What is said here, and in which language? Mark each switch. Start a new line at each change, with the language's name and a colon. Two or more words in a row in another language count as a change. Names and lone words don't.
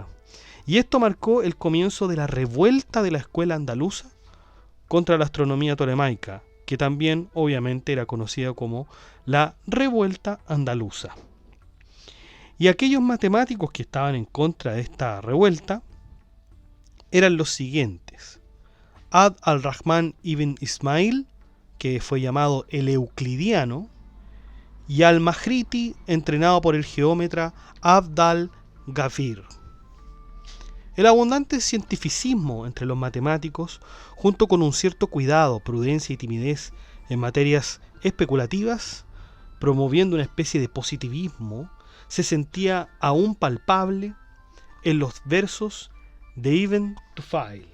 Spanish: Y esto marcó el comienzo de la revuelta de la escuela andaluza contra la astronomía tolemaica, que también obviamente era conocida como la revuelta andaluza. Y aquellos matemáticos que estaban en contra de esta revuelta eran los siguientes: Abd al-Rahman ibn Ismail, que fue llamado el Euclidiano, y al-Mahriti, entrenado por el geómetra Abd al-Ghafir. El abundante cientificismo entre los matemáticos, junto con un cierto cuidado, prudencia y timidez en materias especulativas, promoviendo una especie de positivismo, se sentía aún palpable en los versos de Ibn Tufayl.